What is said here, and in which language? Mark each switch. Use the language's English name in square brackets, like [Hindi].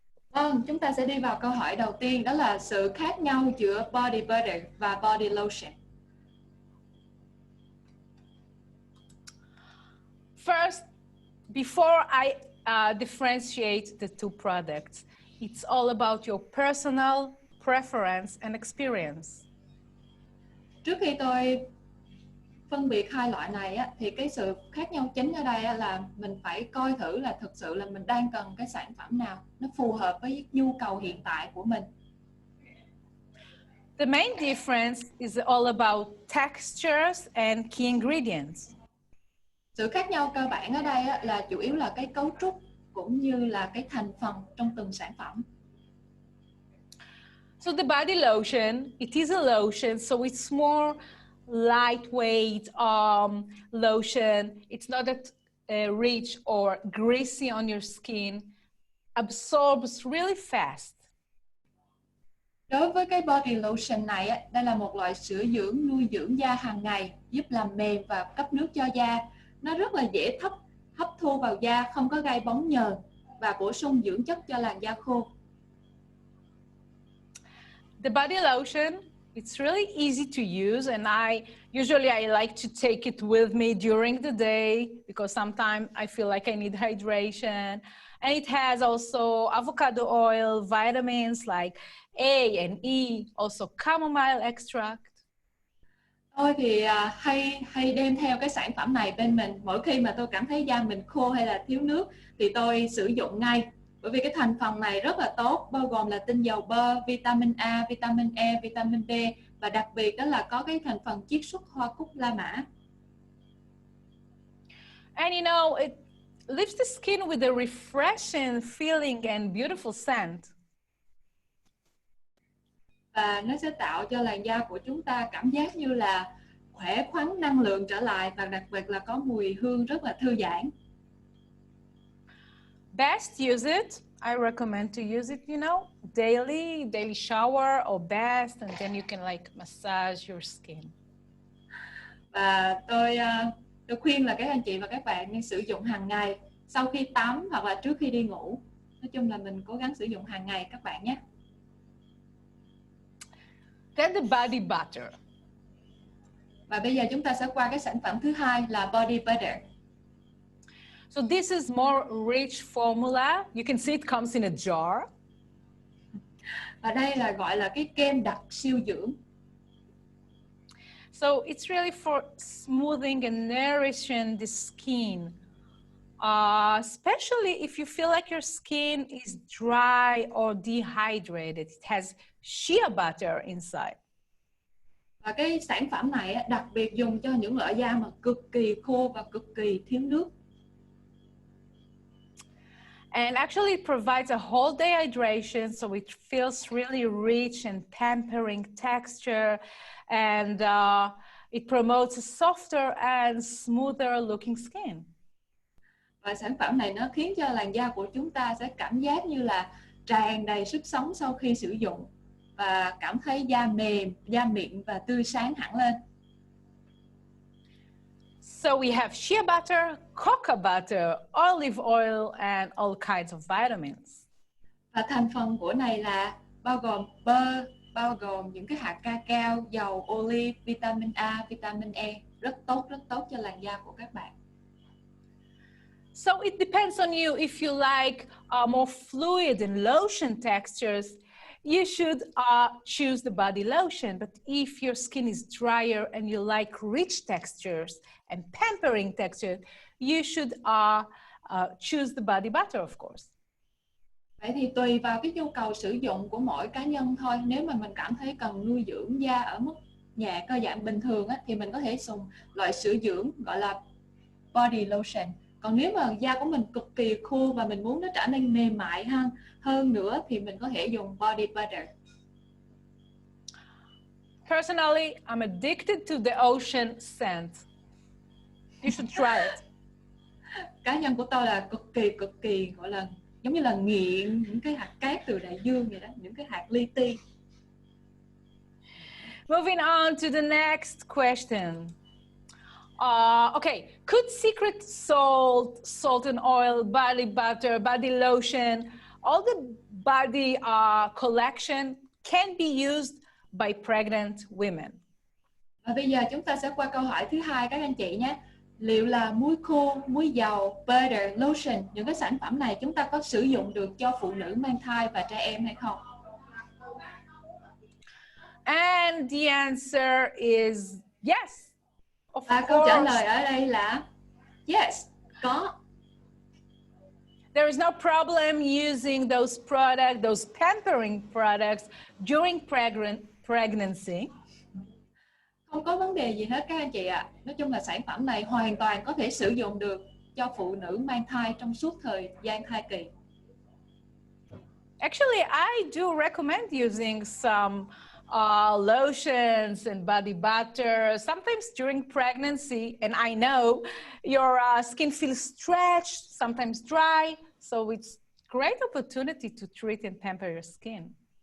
[Vietnamese] Vâng, chúng ta sẽ đi vào câu hỏi đầu tiên, đó là sự khác nhau giữa body butter và body lotion. [English] First, before I differentiate the two products, it's all about your personal preference and experience. [Vietnamese] Trước khi tôi phân biệt hai loại này á, thì cái sự khác nhau chính ở đây là mình phải coi thử là thực sự là mình đang cần cái sản phẩm nào nó phù hợp với nhu cầu hiện tại của mình. [English] The main difference is all about textures and key ingredients. [Vietnamese] Sự khác nhau cơ bản ở đây á, là chủ yếu là cái cấu trúc cũng như là cái thành phần trong từng sản phẩm. [English] So the body lotion, it is a lotion, so it's more lightweight lotion. It's not that rich or greasy on your skin, absorbs really fast. [Vietnamese] Đối với cái body lotion này, đây là một loại sữa nuôi dưỡng da hàng ngày, giúp làm mềm và cấp nước cho da. Nó rất là dễ hấp thu vào da, không có gây bóng nhờn và bổ sung dưỡng chất cho làn da khô. [English] The body lotion, it's really easy to use, and I like to take it with me during the day because sometimes I feel like I need hydration. And it has also avocado oil, vitamins like A and E, also chamomile extract. [Vietnamese] Tôi thì hay đem theo cái sản phẩm này bên mình. Mỗi khi mà tôi cảm thấy da mình khô hay là thiếu nước thì tôi sử dụng ngay. Bởi vì cái thành phần này rất là tốt, bao gồm là tinh dầu bơ, vitamin A, vitamin E, vitamin D và đặc biệt đó là có cái thành phần chiết xuất hoa cúc La Mã. [English] And you know, it leaves the skin with a refreshing feeling and beautiful scent. [Vietnamese] Và nó sẽ tạo cho làn da của chúng ta cảm giác như là khỏe khoắn, năng lượng trở lại và đặc biệt là có mùi hương rất là thư giãn. [English] Best use it. I recommend to use it, you know, daily shower or bath, and then you can like massage your skin. [Vietnamese] Và tôi khuyên là các anh chị và các bạn nên sử dụng hàng ngày sau khi tắm hoặc là trước khi đi ngủ. Nói chung là mình cố gắng sử dụng hàng ngày các bạn nhé. [English] Then the body butter. [Vietnamese] Và bây giờ chúng ta sẽ qua cái sản phẩm thứ hai là body butter. [English] So this is more rich formula. You can see it comes in a jar. [Vietnamese] Và đây là gọi là cái kem đặc siêu dưỡng. [English] So it's really for smoothing and nourishing the skin. Especially if you feel like your skin is dry or dehydrated. It has shea butter inside. [Vietnamese] Và cái sản phẩm này đặc biệt dùng cho những loại da mà cực kỳ khô và cực kỳ thiếu nước. [English] And actually it provides a whole day hydration, so it feels really rich and pampering texture, and it promotes a softer and smoother looking skin. [Vietnamese] Và sản phẩm này nó khiến cho làn da của chúng ta sẽ cảm giác như là tràn đầy sức sống sau khi sử dụng và cảm thấy da mềm, da mịn và tươi sáng hẳn lên. [English] So we have shea butter, cocoa butter, olive oil, and all kinds of vitamins. [Vietnamese] Và thành phần của này là bao gồm bơ, bao gồm những cái hạt cacao, dầu olive, vitamin A, vitamin E, rất tốt cho làn da của các bạn. [English] So it depends on you. If you like more fluid and lotion textures, you should choose the body lotion. But if your skin is drier and you like rich textures and pampering texture, you should choose the body butter, of course. [Vietnamese] Vậy thì tùy vào cái nhu cầu sử dụng của mỗi cá nhân thôi. Nếu mà mình cảm thấy cần nuôi dưỡng da ở mức nhẹ cơ bản bình thường á, thì mình có thể dùng loại sữa dưỡng gọi là body lotion. Còn nếu mà da của mình cực kỳ khô và mình muốn nó trở nên mềm mại hơn nữa thì mình có thể dùng body butter. [English] Personally, I'm addicted to the ocean scent. You should try it. [Vietnamese] Cá nhân của tôi là cực kỳ gọi là giống như là nghiện những cái hạt cát từ đại dương vậy đó, những cái hạt li ti. [English] Moving on to the next question. Okay, could secret salt and oil, body butter, body lotion, all the body collection can be used by pregnant women? [Vietnamese] Và bây giờ chúng ta sẽ qua câu hỏi thứ hai các anh chị nhé. Liệu là muối khô, muối dầu, butter, lotion, những cái sản phẩm này chúng ta có sử dụng được cho phụ nữ mang thai và trẻ em hay không? [English] And the answer is yes. [Vietnamese] Và câu trả lời ở đây là yes, có. [English] There is no problem using those products, those pampering products during pregnancy. [Vietnamese] Không có vấn đề gì hết các anh chị ạ. Nói chung là sản phẩm này hoàn toàn có thể sử dụng được cho phụ nữ mang thai trong suốt thời gian thai kỳ. [English] Actually, I do recommend using some lotions and body butter, sometimes during pregnancy. And I know your skin feels stretched, sometimes dry. So it's a great opportunity to treat and pamper your skin.